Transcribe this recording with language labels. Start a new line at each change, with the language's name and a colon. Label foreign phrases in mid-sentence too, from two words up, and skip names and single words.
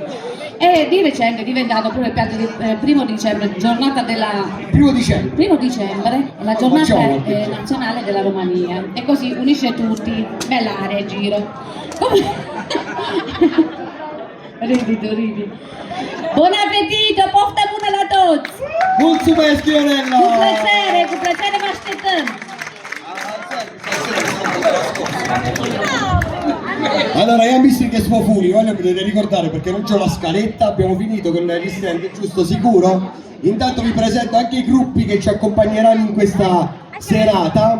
Italian: E di recente è diventato pure il piatto di 1° dicembre, giornata della... 1° dicembre? 1° dicembre, la giornata nazionale della Romania. E così unisce tutti, bella area in giro. Ridi. Buon appetito,
Romanian: pofta bună la toți! Mulțumesc, Ionella! Cu plăcere vă așteptăm!
Italian: Allora, io amici che siamo fuori, voglio potete ricordare perché non c'ho la scaletta, abbiamo finito con gli stand, giusto, sicuro? Intanto vi presento anche i gruppi che ci accompagneranno in questa serata.